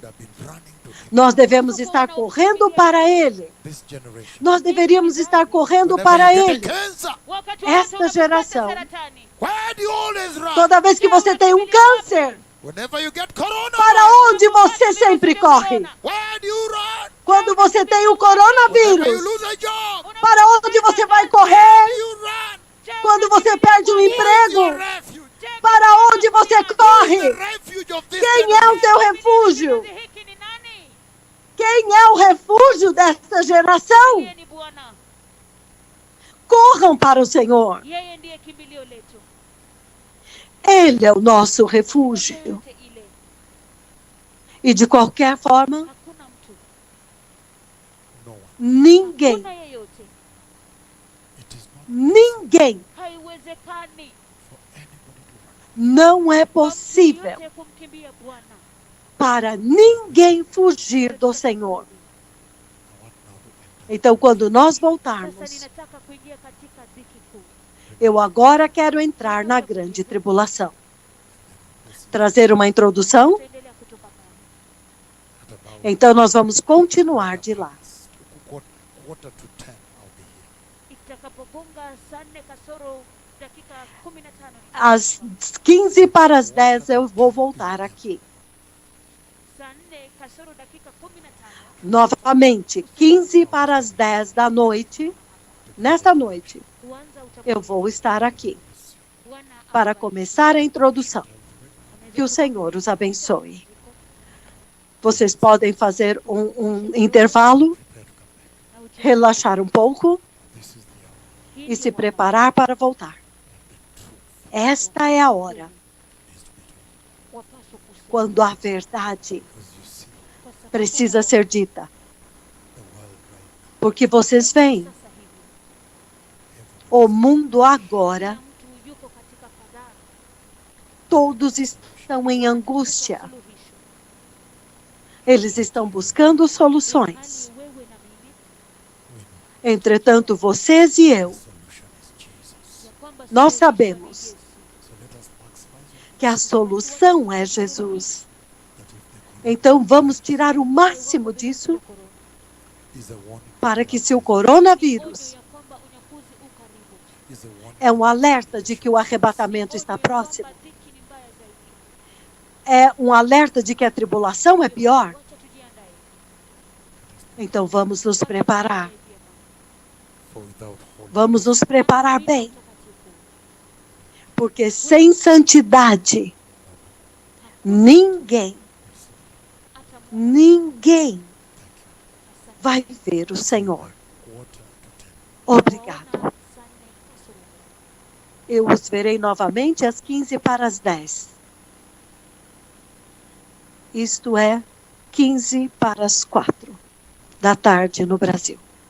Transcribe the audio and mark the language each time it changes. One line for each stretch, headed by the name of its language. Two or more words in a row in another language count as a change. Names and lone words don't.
Portuguese: Nós devemos estar correndo para Ele. Nós deveríamos estar correndo para Ele. Esta geração, toda vez que você tem um câncer, para onde você sempre corre? Quando você tem o
English: Whenever you
Portuguese: coronavírus,
English: lose a job,
Portuguese: para onde você vai correr?
English: you run.
Portuguese: Quando você perde um
English: Who is your
Portuguese: emprego,
English: refuge?
Portuguese: para onde você
English: Who is the
Portuguese: corre?
English: refuge of this
Portuguese: Quem é o
English: generation?
Portuguese: teu refúgio?
Swahili: hiki ni nani?
Portuguese: Quem é o refúgio desta geração?
Swahili: Yeye ni Bwana.
Portuguese: Corram para o Senhor.
Swahili: Yeye ndiye kimbilio letu.
Portuguese: Ele é o nosso refúgio.
Swahili: Yote ile.
Portuguese: E de qualquer forma,
Swahili: Hakuna mtu.
English: No one.
Portuguese: ninguém,
Swahili: Hakuna yeyote.
English: It is not
Portuguese: ninguém,
Swahili: Haiwezekani.
English: for anybody to run.
Portuguese: não é
Swahili: Kwa mtu
Portuguese: possível
Swahili: yeyote kumkimbia Bwana.
Portuguese: para ninguém fugir do Senhor.
English: I want now to enter.
Portuguese: Então, quando nós
Swahili: Sasa
Portuguese: voltarmos,
Swahili: ninataka kuingia katika dhiki kuu.
Portuguese: eu agora quero entrar na grande tribulação. Trazer uma introdução?
Swahili: Tutaendelea kutoka pale.
English: At about
Portuguese: Então, nós vamos continuar de lá.
English: quarter to 10, I'll be here.
Swahili: Itakapogonga saa 4 kasoro dakika 15
Portuguese: Às 15 para as 10 eu vou voltar aqui.
Swahili: saa 4 kasoro dakika 15
Portuguese: Novamente, 15 para as 10 da noite, nesta noite,
Swahili: kuanza
Portuguese: eu vou estar aqui
Swahili: Bwana
Portuguese: para
Swahili: awabariki.
Portuguese: começar a introdução. Que o Senhor os abençoe. Vocês podem fazer um intervalo,
English: Prepare to come back.
Swahili: Na uti-
Portuguese: relaxar um pouco
English: This is the hour.
Swahili: hii
Portuguese: e
Swahili: ni
Portuguese: se
Swahili: wakati
Portuguese: preparar para voltar. Esta é a hora
English: Needs to be told.
Swahili: wapaswa kusema.
Portuguese: quando a verdade
English: Because you see,
Swahili: Kwa sababu
Portuguese: precisa ser dita.
English: the world right now,
Portuguese: Porque vocês veem,
Swahili: sasa hivi
Portuguese: o mundo agora,
Swahili: kila mtu yuko katika fadhaa,
Portuguese: todos estão em angústia.
Swahili: suluhisho.
Portuguese: Eles estão buscando soluções.
Swahili: Ilhali wewe na mimi
English: we know
Portuguese: Entretanto, vocês e eu,
English: the solution is Jesus.
Swahili: ya kwamba
Portuguese: nós
Swahili: suluhisho
Portuguese: sabemos
English: So
Swahili: ni Yesu.
English: let us maximize it.
Portuguese: que a solução é Jesus.
English: That if the
Portuguese: Então, vamos tirar o máximo disso
English: is a warning,
Portuguese: para que, se o coronavírus
Swahili: Onyo ya kwamba unyakuzi u karibu.
English: is a warning,
Portuguese: é um alerta de que o arrebatamento está
Swahili: Onyo ya
Portuguese: próximo,
Swahili: kwamba dhiki ni mbaya zaidi.
Portuguese: é um alerta de que a tribulação é pior,
Swahili: Wacha tujiandae.
Portuguese: então vamos nos preparar.
English: for without holy,
Portuguese: Vamos nos preparar bem,
Swahili: Mtakatifu.
Portuguese: porque sem santidade, ninguém
Swahili: Hata
Portuguese: ninguém
Swahili: Asante.
Portuguese: vai ver o Senhor.
English: quarter to 10.
Portuguese: Obrigado.
Swahili: Waona saa 4 kasoro.
Portuguese: Eu os verei novamente às 15 para as 10. Isto é, 15 para as 4 da tarde no Brasil.